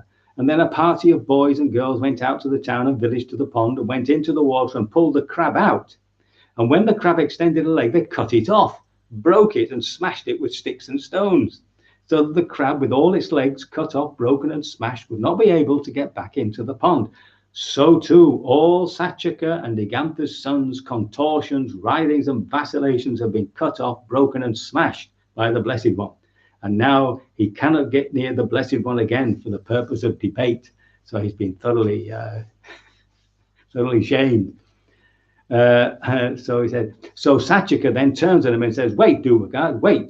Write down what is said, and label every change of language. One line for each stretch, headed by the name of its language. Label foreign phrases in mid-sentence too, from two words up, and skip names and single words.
English: And then a party of boys and girls went out to the town and village to the pond and went into the water and pulled the crab out. And when the crab extended a leg, they cut it off, broke it, and smashed it with sticks and stones. So that the crab, with all its legs cut off, broken, and smashed, would not be able to get back into the pond. So too, all Saccaka and Nigantha's sons' contortions, writhings, and vacillations have been cut off, broken, and smashed by the Blessed One. And now he cannot get near the Blessed One again for the purpose of debate. So he's been thoroughly shamed. So he said, so Saccaka then turns on him and says, wait, Dhumaka, wait.